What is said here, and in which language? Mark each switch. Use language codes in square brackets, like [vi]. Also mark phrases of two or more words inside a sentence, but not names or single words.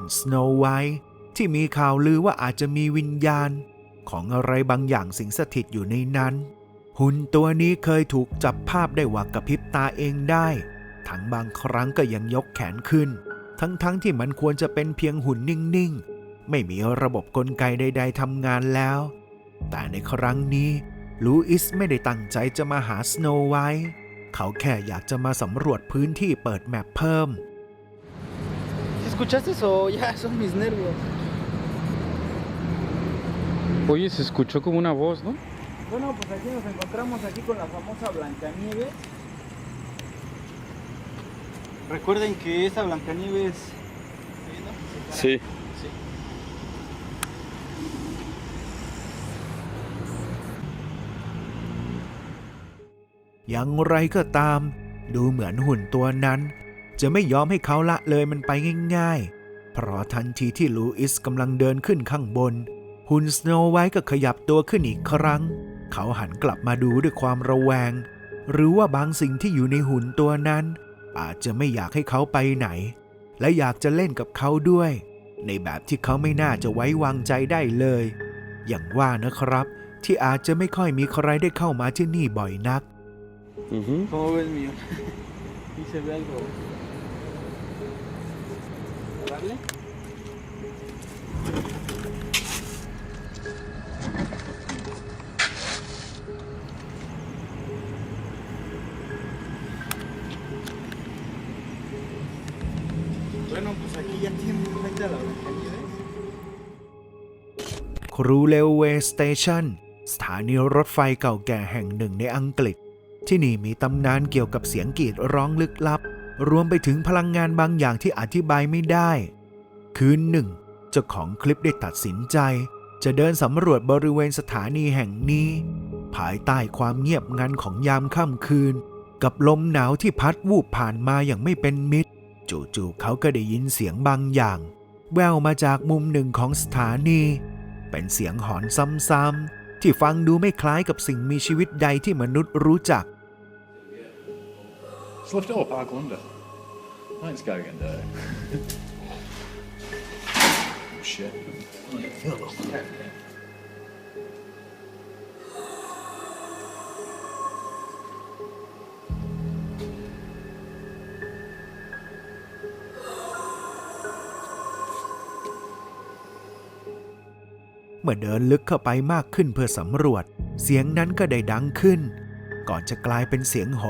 [th] สโนว์ไวท์ที่มีข่าวลือว่าอาจจะมีวิญญาณของอะไรบางอย่างสิงสถิตอยู่ในนั้นหุ่นตัวนี้เคยถูกจับภาพได้ว่ากระพริบตาเองได้ทั้งบางครั้งก็ยังยกแขนขึ้นทั้งที่มันควรจะเป็นเพียงหุ่นนิ่งๆไม่มีระบบกลไกใดๆทำงานแล้วแต่ในครั้งนี้ลูอิสไม่ได้ตั้งใจจะมาหาสโนว์ไวท์เขาแค่อยากจะมาสำรวจพื้นที่เปิดแมปเพิ่ม [es] ¿Escuchaste eso? Ya, son mis nervios. Oye, se escuchó como una voz, ¿no? Bueno, pues aquí nos encontramos aquí con la famosa Blancanieves. Recuerden que esa Blancanieves... Sí. Sí. [th] อย่างไรก็ตามดูเหมือนหุ่นตัวนั้นจะไม่ยอมให้เขาละเลยมันไปง่ายๆเพราะทันทีที่ลูอิส กำลังเดินขึ้นข้างบนหุ่นสโนว์ไวท์ก็ขยับตัวขึ้นอีกครั้งเขาหันกลับมาดูด้วยความระแวงหรือว่าบางสิ่งที่อยู่ในหุ่นตัวนั้นอาจจะไม่อยากให้เขาไปไหนและอยากจะเล่นกับเขาด้วยในแบบที่เขาไม่น่าจะไว้วางใจได้เลยอย่างว่านะครับที่อาจจะไม่ค่อยมีใครได้เข้ามาที่นี่บ่อยนัก [es] ¿Cómo ves, mío? ¿Y se ve algo? ¿Darle? Bueno, pues aquí ya tienen frente a la Blancanieves. [th] ครูเรลเวย์สเตชันสถานีรถไฟเก่าแก่แห่งหนึ่งในอังกฤษที่นี่มีตำนานเกี่ยวกับเสียงกรีดร้องลึกลับ รวมไปถึงพลังงานบางอย่างที่อธิบายไม่ได้คืนหนึ่งเจ้าของคลิปได้ตัดสินใจจะเดินสำรวจบริเวณสถานีแห่งนี้ภายใต้ความเงียบงันของยามค่ำคืนกับลมหนาวที่พัดวูบผ่านมาอย่างไม่เป็นมิตรจู่ๆเขาก็ได้ยินเสียงบางอย่างแว่วมาจากมุมหนึ่งของสถานีเป็นเสียงหอนซ้ำๆที่ฟังดูไม่คล้ายกับสิ่งมีชีวิตใดที่มนุษย์รู้จัก [en] Just lift it up, I wonder. Let's go again, there. Oh shit. Oh, [th] เมื่อเดินลึกเข้าไปมากขึ้นเพื่อสำรวจเสียงนั้นก็ได้ดังขึ้นก่อนจะกลายเป็นเสียงโห